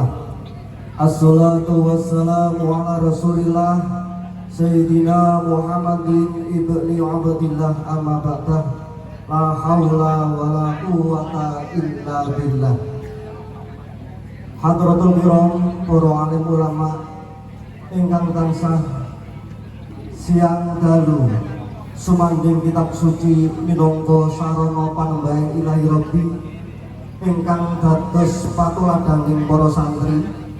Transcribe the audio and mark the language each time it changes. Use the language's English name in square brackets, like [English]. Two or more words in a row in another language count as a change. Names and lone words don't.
[Arabic] الصلاة والسلام على رسول الله سيدنا محمد بن عبد الله أما بعد. لا حول ولا قوة إلا بالله. حضرات الكرام, [Javanese] para alim ulama ingkang tansah siang dalu sumanding kitab suci minangka sarana panembahing [Arabic] إلهي ربي [Javanese] ingkang dados patuladaning para santri,